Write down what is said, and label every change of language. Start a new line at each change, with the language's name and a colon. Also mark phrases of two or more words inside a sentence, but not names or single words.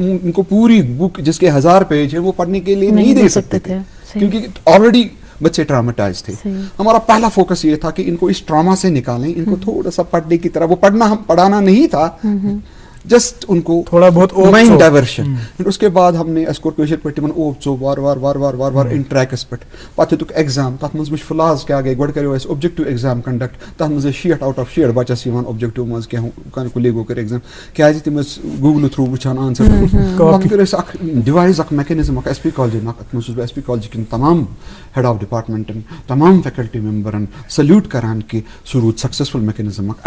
Urdu: ہم ان کو پوری بک جس کے 1000 پیج ہے وہ پڑھنے کے لیے نہیں دے سکتے تھے کیونکہ آلریڈی بچے ٹراماٹائز تھے. ہمارا پہلا فوکس یہ تھا کہ ان کو اس ٹراما سے نکالیں ان کو تھوڑا سا پڑھنے کی طرح وہ پڑھانا نہیں تھا جسٹ ان کو تھوڑا بہت
English: mind diversion.
Urdu: اس کے بعد ہم نے اس کو
Kashmiri: کٲشِر پٲٹھۍ تِمن اوپ ژوٚپ وار وار وار وار وار وار ان ٹریکس پٮ۪ٹھ پتہٕ ہیٚتُکھ ایگزام تتھ منٛز وٕچھ فلاز کیاہ گٔے گۄڈٕ کریو اَسہِ
English: objective exam conduct
Kashmiri: تتھ منٛز ٲسۍ
English: 60 out of 60
Kashmiri: بچس یِوان اوبجیکٹِو منٛز کینٛہہ کُلیگو کٔر ایگزام کیازِ تِم ٲسۍ گوٗگلہٕ تھروٗ وٕچھان آنسر پتہٕ کٔر اَسہِ اکھ ڈِوایز اکھ میکینزم اکھ ایس پی کالجن اکھ اتھ منٛز چھُس بہٕ ایس پی کالجہِ کٮ۪ن تمام
English: head of departments
Kashmiri: تمام فیکلٹی ممبرن سلیوٹ کران کہ سُہ روٗد
English: successful mechanism
Kashmiri: اکھ.